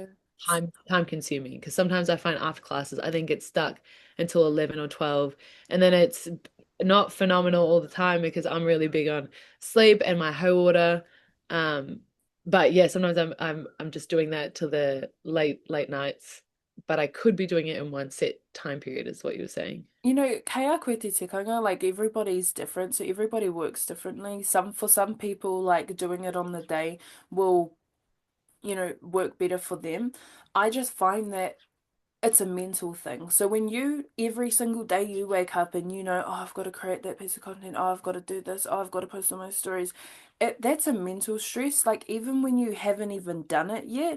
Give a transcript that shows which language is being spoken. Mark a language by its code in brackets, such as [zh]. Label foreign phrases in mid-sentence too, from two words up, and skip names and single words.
[en] time consuming because sometimes I find after classes I then get stuck until 11 or 12 and then it's not phenomenal all the time because I'm really big on sleep and my whole order. Um, but yeah, sometimes I'm just doing that till the late nights, but I could be doing it in one set time period, is what you were saying. [mi] Kaya koe te tikanga, [en] like everybody's different, so everybody works differently. For some people, like doing it on the day will, work better for them. I just find that it's a mental thing. So when every single day you wake up and oh, I've got to create that piece of content, oh, I've got to do this, oh, I've got to post on my stories, that's a mental stress, like even when you haven't even done it yet.